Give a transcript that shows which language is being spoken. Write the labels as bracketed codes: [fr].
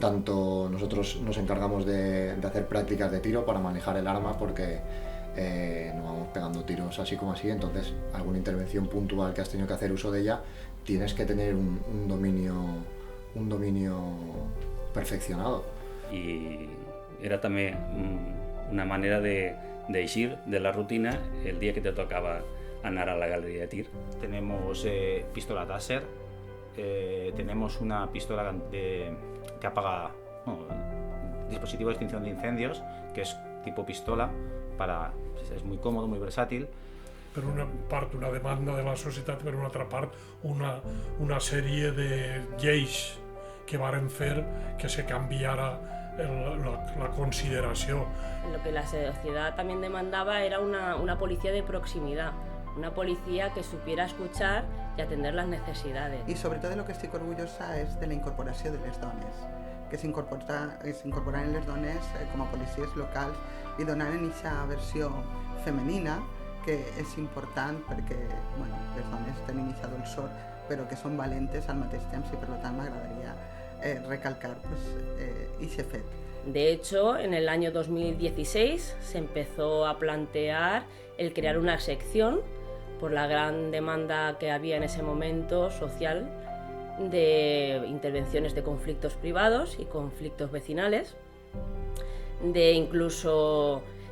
[es] Tanto nosotros nos encargamos de hacer prácticas de tiro para manejar el arma porque no vamos pegando tiros así como así, entonces alguna intervención puntual que has tenido que hacer uso de ella tienes que tener un dominio perfeccionado. [ca] Y era també una manera d'eixir de la rutina el dia que te tocava anar a la galería de tir. [es] Tenemos pistola Taser, tenemos una pistola que apaga, dispositivo de extinción de incendios, que es tipo pistola, es muy cómodo, muy versátil. [ca] Per una part, una demanda de la societat, per una altra part, una sèrie de lleis que varen fer que se canviara la consideració. [es] Lo que la sociedad también demandaba era una policía de proximidad, una policía que supiera escuchar y atender las necesidades. Y sobre todo de lo que [ca] estic orgullosa és de la incorporació de les dones, que s'incorporaren les dones com a policies locals i donaren aquesta versió femenina, que és important perquè les dones tenen aquesta dolçor, però que són valentes al mateix temps i per tant m'agradaria recalcar ese fet. [es] De hecho, en el año 2016 se empezó a plantear el crear una sección por la gran demanda que había en ese momento social de intervenciones de conflictos privados y conflictos vecinales, de incluso